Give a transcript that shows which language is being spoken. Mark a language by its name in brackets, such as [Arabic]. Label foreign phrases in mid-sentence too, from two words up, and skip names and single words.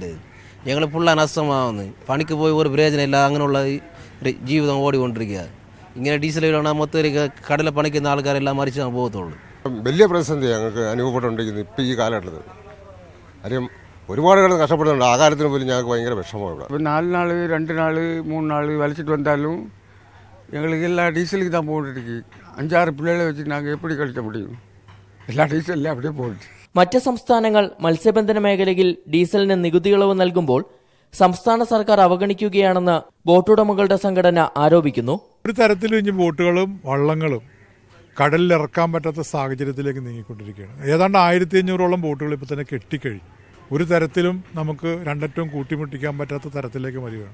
[Malayalam] ഞങ്ങൾ ഫുള്ള നഷ്ടമാവുന്നു. പണിക്ക് പോയി ഒരു പ്രയോജനമില്ല. അങ്ങനെയുള്ള ജീവിതം ഓടിക്കൊണ്ടിരിക്കുക. ഇങ്ങനെ ഡീസൽ വില മൊത്തം കടല പണിക്കുന്ന ആൾക്കാരെല്ലാം മരിച്ചു പോകത്തുള്ളൂ. വലിയ പ്രതിസന്ധി ഞങ്ങൾക്ക് അനുഭവപ്പെട്ടുകൊണ്ടിരിക്കുന്നു ഇപ്പോൾ ഈ കാലഘട്ടത്തിൽ. കാര്യം ഒരുപാട് കിടന്ന് കഷ്ടപ്പെടുന്നുണ്ട്. ആ കാര്യത്തിന് പോലും ഞങ്ങൾക്ക് ഭയങ്കര വിഷമമാണ്. ഇവിടെ [Tamil] இப்போ 4 நாள் 2 நாள் 3 நாள் வலிச்சிட்டு வந்தாலும் எங்களுக்கு எல்லா டீசலுக்கு தான் போட்டுருக்கு. 5-6 பிள்ளைகளை வச்சு நாங்கள் எப்படி கழிக்க முடியும்? [Malayalam] എല്ലാ ഡീസലിലും [Tamil] அப்படியே போட்டு. [Malayalam] മറ്റ് സംസ്ഥാനങ്ങൾ മത്സ്യബന്ധന മേഖലയിൽ ഡീസലിന് നികുതി ഇളവ് നൽകുമ്പോൾ സംസ്ഥാന സർക്കാർ അവഗണിക്കുകയാണെന്ന് ബോട്ടുടമകളുടെ സംഘടന ആരോപിക്കുന്നു. ഒരു തരത്തിലും ഇനി ബോട്ടുകളും വള്ളങ്ങളും കടലിൽ ഇറക്കാൻ പറ്റാത്ത സാഹചര്യത്തിലേക്ക് നീങ്ങിക്കൊണ്ടിരിക്കുകയാണ്. ഏതാണ്ട് 1500ഓളം ബോട്ടുകൾ ഇപ്പോൾ തന്നെ കെട്ടിക്കഴിഞ്ഞു. ഒരു തരത്തിലും നമുക്ക് രണ്ടറ്റവും കൂട്ടിമുട്ടിക്കാൻ പറ്റാത്ത തരത്തിലേക്ക് വരികയാണ്.